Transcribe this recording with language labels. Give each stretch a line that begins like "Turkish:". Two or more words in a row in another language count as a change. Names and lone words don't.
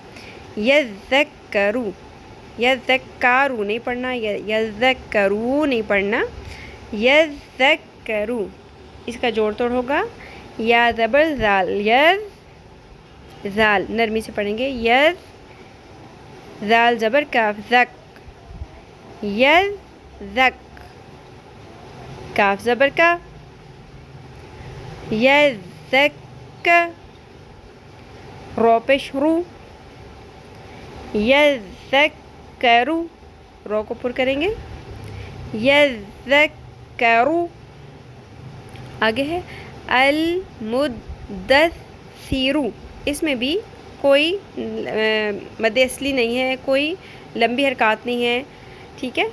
Urdu: یذکرو، یذکارو نہیں پڑھنا، یذکرو نہیں پڑھنا، یذکرو۔ اس کا جوڑ توڑ ہوگا، یا زبر زال، یز، زال نرمی سے پڑھیں گے، یز، زال زبر کاف زک، یز زک، کاف زبر کا، یز زک، رو پیش رو، یز زکرو، رو کو پر کریں گے، یز زکرو۔ آگے ہے المدثرو، اس میں بھی کوئی مد اصلی نہیں ہے، کوئی لمبی حرکات نہیں ہے، ٹھیک ہے؟